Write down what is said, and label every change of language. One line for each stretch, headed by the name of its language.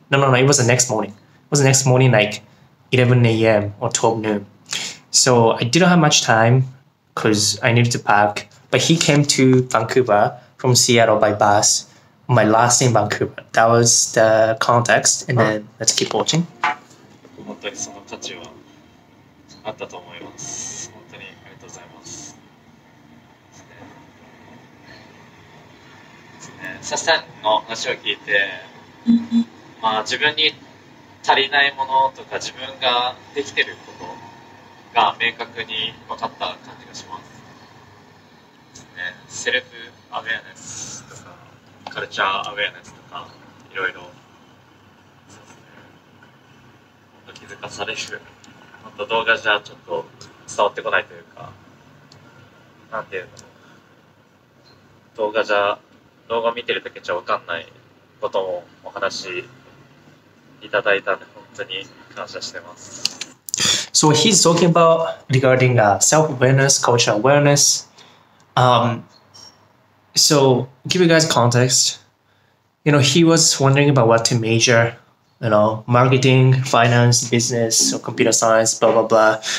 English: No, it was the next morning. It was the next morning, like 11 a.m. or 12 noon. So I didn't have much time because I needed to pack. But he came to Vancouver from Seattle by bus on my last day in Vancouver. That was the context. And then let's keep watching.
Japanese: 本当にその価値はあったと思います。本当にありがとうございます。サシさんの話を聞いて、自分に足りないものとか自分ができてることが明確に分かった感じがします。セルフアウェアネスとかカルチャーアウェアネスとかいろいろ気づかされる。本当動画じゃちょっと伝わってこないというか、なんていうの、動画見てるだけじゃ分かんないこともお話いただいたんで本当に感謝してます。
English: So he's talking about regarding self-awareness, cultural awareness. So give you guys context. He was wondering about what to major. Marketing, finance, business, or computer science, blah blah blah.